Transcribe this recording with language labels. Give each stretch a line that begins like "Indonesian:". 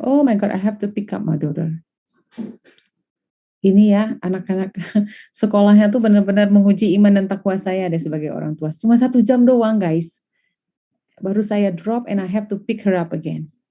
English: Oh my God, I have to pick up my daughter.
Indonesian: Ini ya, anak-anak sekolahnya tuh benar-benar menguji iman dan takwa saya deh sebagai orang tua. Cuma 1 jam doang, guys. Baru saya
English: drop and I have to pick her up again.